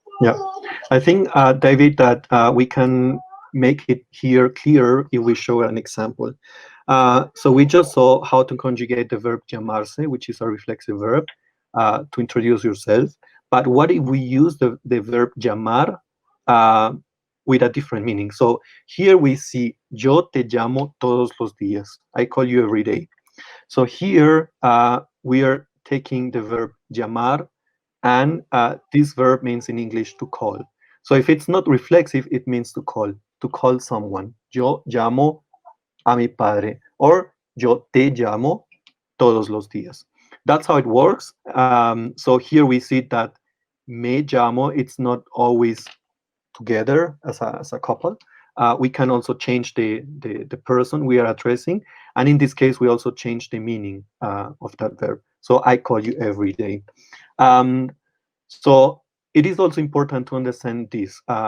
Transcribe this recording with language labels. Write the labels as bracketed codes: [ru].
[en] Yeah, I think, David, that we can make it here clearer if we show an example. So we just saw how to conjugate the verb llamarse, which is a reflexive verb, to introduce yourself. But what if we use the verb llamar uh, with a different meaning? So here we see, [es] yo te llamo todos los días. [en] I call you every day. So here we are taking the verb llamar, and this verb means in English to call. So if it's not reflexive, it means to call someone. [es] Yo llamo a mi padre, or yo te llamo todos los días. [en] That's how it works. So here we see that me llamo, it's not always together as a couple. We can also change the person we are addressing. And in this case, we also change the meaning of that verb. So I call you every day. Um, so it is also important to understand this.